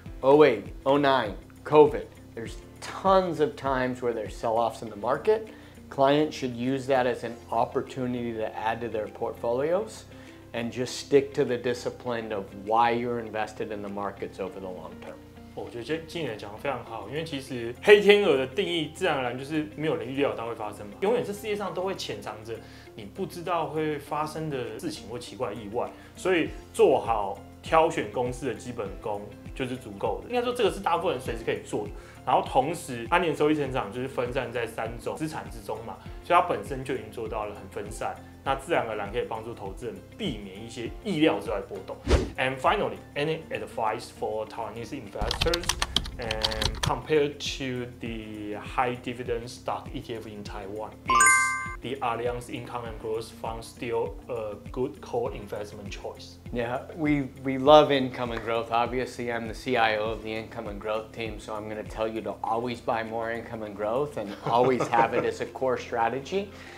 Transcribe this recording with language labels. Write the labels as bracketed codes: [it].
[en] 08, 09, COVID. There's tons of times where there's sell-offs in the market. Clients should use that as an opportunity to add to their portfolios and just stick to the discipline of why you're invested in the markets over the long term. [zh] 我觉得经理人讲得非常好，因为其实黑天鹅的定义自然而然就是没有人预料它会发生嘛，永远这世界上都会潜藏着你不知道会发生的事情或奇怪的意外，所以做好挑选公司的基本功就是足够的。应该说这个是大部分人随时可以做的。然后同时，它年收益成长就是分散在3种资产之中嘛，所以它本身就已经做到了很分散，那自然而然可以帮助投资人避免一些意料之外的波动。 [en] And finally, any advice for Taiwanese investors and compared to the high dividend stock ETF in Taiwan? Is the Allianz Income and Growth Fund still a good core investment choice? Yeah, we love income and growth. Obviously, I'm the CIO of the income and growth team, so I'm going to tell you to always buy more income and growth and always have it as a core strategy.